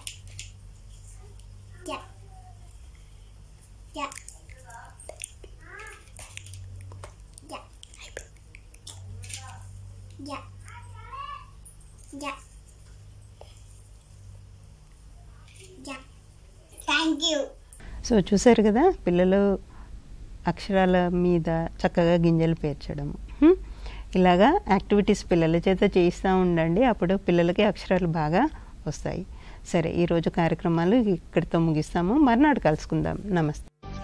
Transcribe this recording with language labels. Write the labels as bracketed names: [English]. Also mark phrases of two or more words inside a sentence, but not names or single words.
[English] Ja. Ja. Ja. Ja. Ja. Ja. Thank you. [Telugu] సో చూసారు కదా పిల్లలు అక్షరాల మీద చక్కగా గింజలు పేర్చడం. ఇలాగా యాక్టివిటీస్ పిల్లల చేత చేయిస్తూ ఉండండి, అప్పుడు పిల్లలకి అక్షరాలు బాగా వస్తాయి. సరే, ఈరోజు కార్యక్రమాలు ఇక్కడితో ముగిస్తాము. మర్నాడు కలుసుకుందాం. నమస్తే.